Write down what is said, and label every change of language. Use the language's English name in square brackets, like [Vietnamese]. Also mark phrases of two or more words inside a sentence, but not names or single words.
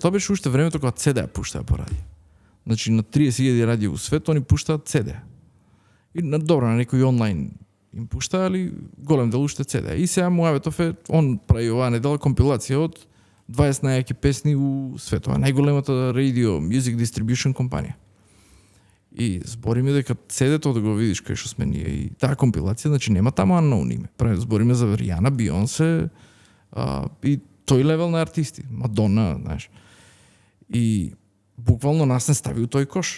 [Macedonian] Тоа беше уште времето кога CD ја пуштаа по радио. Значи на 30.000 радио во свет они пуштаат CD. И на некој онлайн им пуштаа, али голем дел уште CD. И сега муаветов е, он прави оваа недела компилација од 20 најаки песни у светот. Најголемата [English] radio music distribution [Macedonian] компанија. И збориме дека CD-то да го видиш кај што сме ние и таа компилација, значи нема таму unknown име. Збориме за Ријана, Бионсе и тој левел на артисти, Мадона, знаеш. И буквално нас не стави у тој кош.